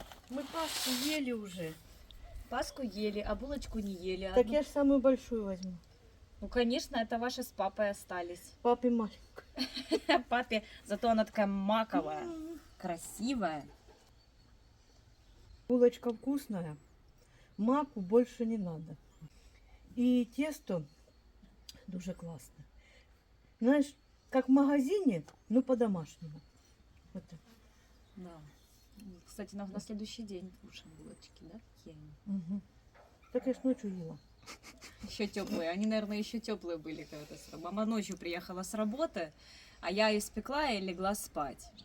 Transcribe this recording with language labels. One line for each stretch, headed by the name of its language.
Russian: Мы пасту ели уже. Паску ели, а булочку не ели. Так я же самую большую возьму. Ну, конечно, это ваши с папой остались. Папе маленькую. Папе, зато она такая маковая, красивая. Булочка вкусная. Маку больше не надо.
Ukrainian: І тісто дуже класне.
Russian: Знаешь, как в магазине, но по-домашнему. Вот так. Да. Кстати, на следующий день кушаем булочки, да? Какие они? Мгм. Так я ж ночью ела. Еще теплые. Они, наверное, еще теплые были когда-то. Мама ночью приехала с работы, а я испекла и легла спать.